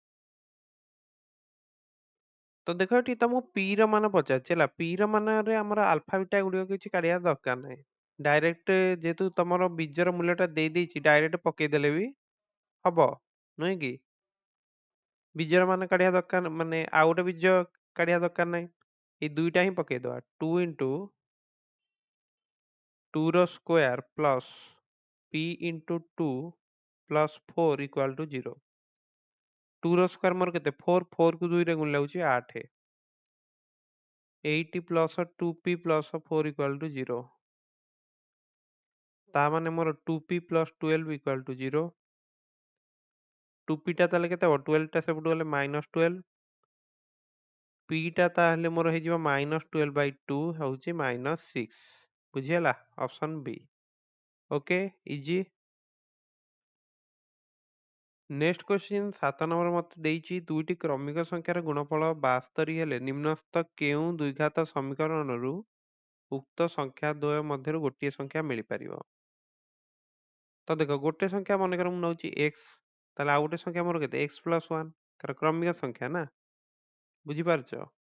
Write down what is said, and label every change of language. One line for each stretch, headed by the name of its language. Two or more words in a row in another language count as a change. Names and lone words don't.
Odia: ତ ଦେଖ ଏଠି ତମକୁ p ର ମାନ ପଚାରିଛି ହେଲା p ର ମାନରେ ଆମର ଆଲଫା ବିଟା ଗୁଡ଼ିକ କିଛି କାଢିବା ଦରକାର ନାହିଁ ଡାଇରେକ୍ଟ ଯେହେତୁ ତମର ବୀଜର ମୂଲ୍ୟଟା ଦେଇ ଦେଇଛି ଡାଇରେକ୍ଟ ପକେଇଦେଲେ ବି ହବ ନୁହେଁ କି ବୀଜର ମାନ କାଢିବା ଦରକାର ମାନେ ଆଉ ଗୋଟେ ବୀଜ କାଢିବା ଦରକାର ନାହିଁ ଏଇ ଦୁଇଟା ହିଁ ପକେଇଦବା 2 into 2 ର
English: square plus p into 2 plus 4 equal to 0
Odia: 2 ର ସ୍କୋୟାର ମୋର କେତେ 4 4 କୁ 2 ରେ ଗୁଣିଲେ ହେଉଛି 8
English: 8 plus 2p plus 4 equal to 0
Odia: ତା ମାନେ ମୋର
English: 2p plus 12 equal to 0
Odia: 2p ଟା ତାହେଲେ କେତେ ହବ 12 ଟା ସେପଟୁ ଗଲେ -12 p ଟା ତାହେଲେ ମୋର ହେଇଯିବ
English: -12 by 2
Odia: ହେଉଛି -6 ବୁଝିହେଲା ଅପସନ B
English: okay easy next question
Odia: 7 ନମ୍ବର ମତେ ଦେଇଛି ଦୁଇଟି କ୍ରମିକ ସଂଖ୍ୟାର ଗୁଣଫଳ 72 ହେଲେ ନିମ୍ନସ୍ଥ କେଉଁ ଦ୍ୱିଘାତ ସମୀକରଣରୁ ଉକ୍ତ ସଂଖ୍ୟା ଦ୍ୱୟ ମଧ୍ୟରୁ ଗୋଟିଏ ସଂଖ୍ୟା ମିଳିପାରିବ ତ ଦେଖ ଗୋଟେ ସଂଖ୍ୟା ମନେକର ମୁଁ ନଉଛି x ତାହେଲେ ଆଉ ଗୋଟେ ସଂଖ୍ୟା ମୋର କେତେ
English: x plus 1
Odia: କାରଣ କ୍ରମିକ ସଂଖ୍ୟା ନା ବୁଝିପାରୁଛ